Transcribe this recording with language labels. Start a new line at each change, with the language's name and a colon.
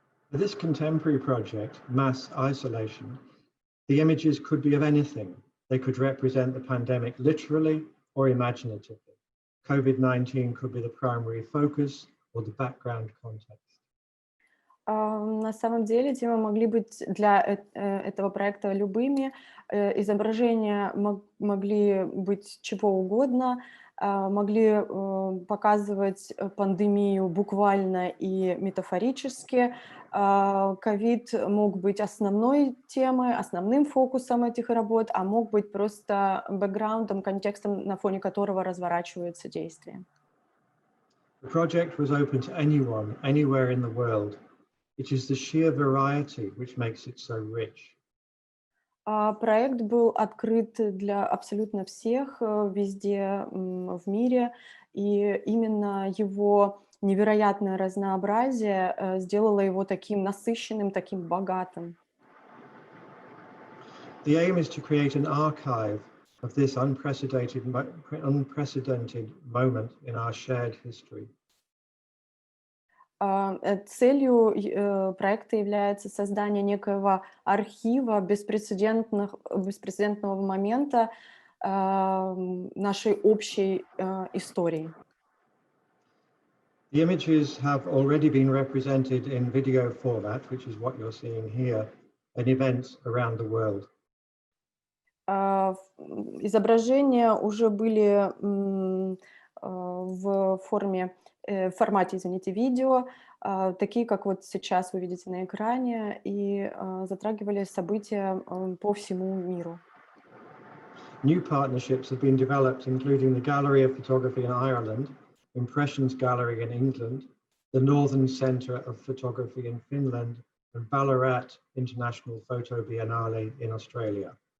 English: This contemporary project, Mass Isolation, The images could be of anything. They could represent the pandemic literally or imaginatively. COVID-19 could be the primary focus or the background context.
Russian: На самом деле темы могли быть для этого проекта любыми. Изображения могли быть чего угодно, могли показывать пандемию буквально и метафорически. Ковид мог быть основной темой, основным фокусом этих работ, а мог быть просто бэкграундом, контекстом, на фоне которого разворачиваются действия.
English: The project was open to anyone, anywhere in the world. It is the sheer variety which makes it so rich.
Russian: Проект был открыт для абсолютно всех везде в мире, и именно его невероятное разнообразие сделало его таким насыщенным, таким богатым.
English: The aim is to create an archive of this unprecedented moment in our shared history.
Russian: Целью проекта является создание некоего архива беспрецедентного момента нашей общей истории.
English: The images have already been represented in video format, which is what you're seeing here, in events around the world.
Russian: Изображения уже были в формате, извините, видео, такие, как вот сейчас вы видите на экране, и затрагивали события по всему миру.
English: New partnerships have been developed, including the Gallery of Photography in Ireland, Impressions Gallery in England, the Northern Centre of Photography in Finland, and Ballarat International Photo Biennale in Australia.